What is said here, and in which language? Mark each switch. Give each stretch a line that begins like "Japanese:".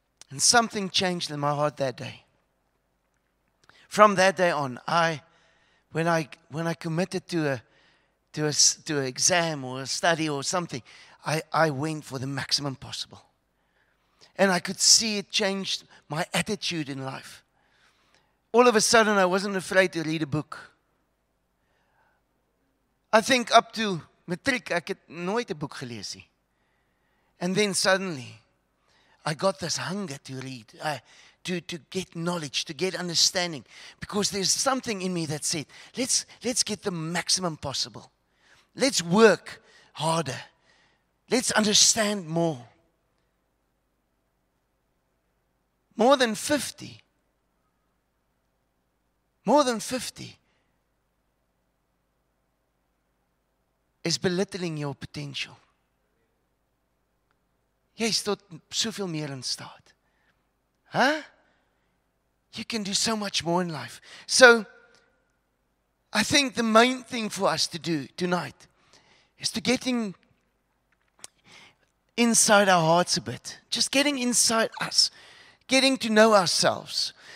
English: And something changed in my heart that day. From that day on, when I committed to an exam or a study or something, I went for the maximum possible. And I could see it changed my attitude in life. All of a sudden, I wasn't afraid to read a book. I think up to
Afrikaans: matriek, ek het nooit 'n boek gelees nie.
English: And then suddenly, I got this hunger to read, to get knowledge, to get understanding. Because there's something in me that said, let's get the maximum possible. Let's work harder. Let's understand more. More than 50. More than 50 is belittling your potential.
Afrikaans: Jy is tot soveel meer in staat. Huh?
English: You can do so much more in life. So, I think the main thing for us to do tonight is to getting inside our hearts a bit. Just getting inside us. Getting to know ourselves.